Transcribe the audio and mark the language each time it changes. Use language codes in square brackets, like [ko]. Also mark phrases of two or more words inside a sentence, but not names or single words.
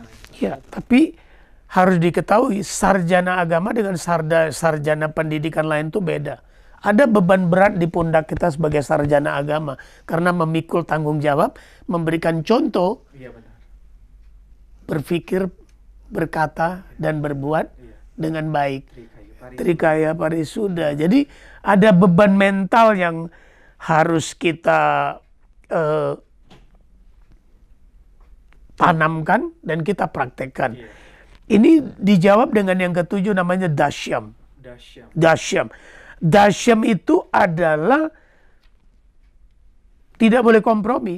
[id] Ya, tapi harus diketahui sarjana agama dengan sarjana pendidikan lain itu beda. Ada beban berat di pundak kita sebagai sarjana agama karena memikul tanggung jawab, memberikan contoh, Iya benar. berpikir, berkata, dan berbuat dengan baik. Trikaya Trikaya parisuda. Jadi ada beban mental yang harus kita tanamkan dan kita praktekkan. Iya. Ini dijawab dengan yang ketujuh, namanya dasyam. Dasyam. Dasyam. Dasyam itu adalah tidak boleh kompromi.